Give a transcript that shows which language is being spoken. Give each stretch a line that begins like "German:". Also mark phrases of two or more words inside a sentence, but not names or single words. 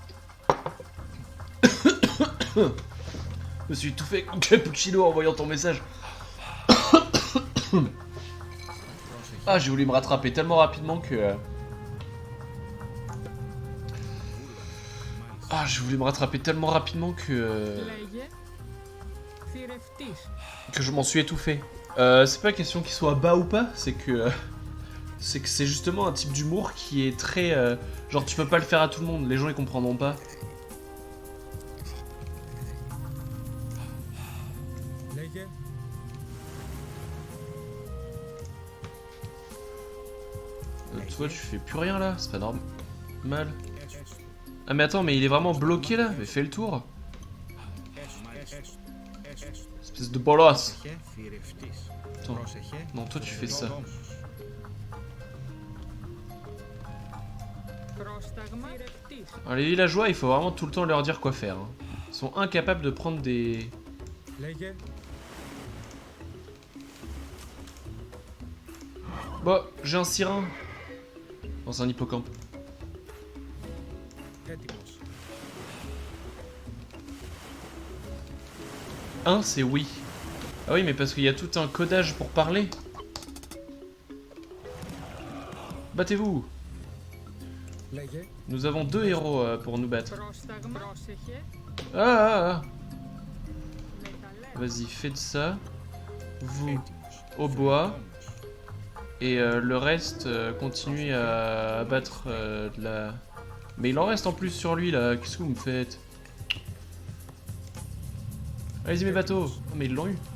French: Je me suis tout fait cappuccino en voyant ton message. Ah, j'ai voulu me rattraper tellement rapidement que... Ah, j'ai voulu me rattraper tellement rapidement que...
Greek: Λέγε. Θηρευτής.
French: Que je m'en suis étouffé. C'est pas question qu'il soit bas ou pas, c'est que c'est justement un type d'humour qui est très genre tu peux pas le faire à tout le monde, les gens ils comprendront pas.
Greek: Λέγε.
French: Toi tu fais plus rien là, c'est pas normal. Ah mais attends, mais il est vraiment bloqué là, mais fais le tour. Espèce de bolosse. Attends. Non, toi tu fais ça.
Greek: Πρόσταγμα. Θηρευτής.
French: Alors, les villageois, il faut vraiment tout le temps leur dire quoi faire. Hein. Ils sont incapables de prendre des...
Greek: Λέγε.
French: Bon, j'ai un sirin. Dans un hippocampe.
Greek: Έτοιμος.
French: Un, c'est oui. Ah oui, mais parce qu'il y a tout un codage pour parler. Battez-vous.
Greek: Λέγε.
French: Nous avons 2 héros pour nous battre.
Greek: Πρόσταγμα. Πρόσεχε. Ah. Μεταλλεύω.
French: Vas-y, faites ça. Vous, au bois. Et le reste, continuez à abattre de la... Mais il en reste en plus sur lui, là. Qu'est-ce que vous me faites? Allez-y, mes bateaux. Oh, mais ils l'ont eu.